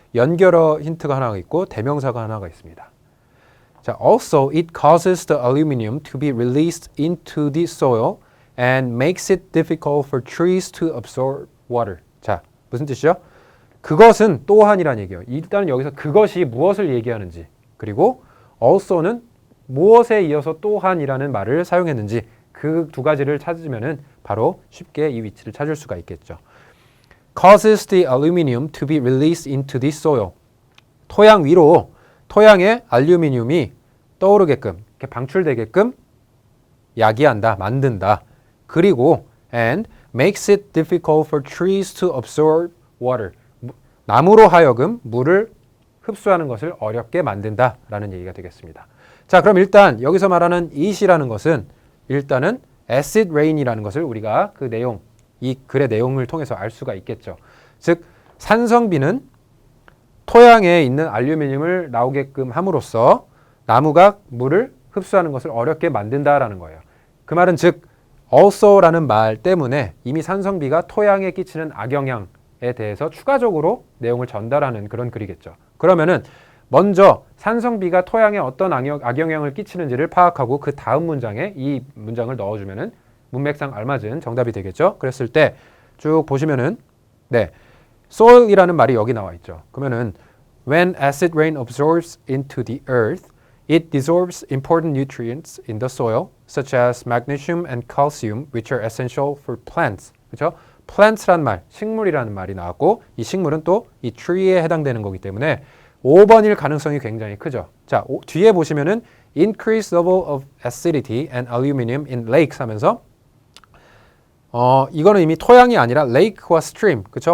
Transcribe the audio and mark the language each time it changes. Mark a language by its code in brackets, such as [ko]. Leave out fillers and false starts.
[ko] 연결어 힌트가 하나가 있고 대명사가 하나가 있습니다. [en] 자, also it causes the aluminum to be released into the soil and makes it difficult for trees to absorb water. [ko] 자, 무슨 뜻이죠? 그것은 또한이라는 얘기예요. 일단 여기서 그것이 무엇을 얘기하는지 그리고 also는 무엇에 이어서 또한이라는 말을 사용했는지 그 두 가지를 찾으면은 바로 쉽게 이 위치를 찾을 수가 있겠죠. [en] causes the aluminum to be released into the soil. [ko] 토양 위로 토양에 알루미늄이 떠오르게끔 이렇게 방출되게끔 야기한다, 만든다. [en] 그리고 and makes it difficult for trees to absorb water. [ko] 나무로 하여금 물을 흡수하는 것을 어렵게 만든다라는 얘기가 되겠습니다. 자, 그럼 일단 여기서 말하는 it이라는 것은 일단은 acid rain이라는 것을 우리가 그 내용, 이 글의 내용을 통해서 알 수가 있겠죠. 즉 산성비는 토양에 있는 알루미늄을 나오게끔 함으로써 나무가 물을 흡수하는 것을 어렵게 만든다라는 거예요. 그 말은 즉 also라는 말 때문에 이미 산성비가 토양에 끼치는 악영향에 대해서 추가적으로 내용을 전달하는 그런 글이겠죠. 그러면은 먼저 산성비가 토양에 어떤 악영향을 끼치는지를 파악하고 그 다음 문장에 이 문장을 넣어주면은 문맥상 알맞은 정답이 되겠죠. 그랬을 때 쭉 보시면은 네, soil이라는 말이 여기 나와 있죠. [en] 그러면은 when acid rain absorbs into the earth, it dissolves important nutrients in the soil, such as magnesium and calcium, which are essential for plants. [ko] 그렇죠? plants란 말, 식물이라는 말이 나왔고 이 식물은 또 이 tree에 해당되는 거기 때문에 5번일 가능성이 굉장히 크죠. 자, 뒤에 보시면은 [en] increase level of acidity and aluminum in lakes [ko] 하면서 이거는 이미 토양이 아니라 lake와 stream, 그렇죠?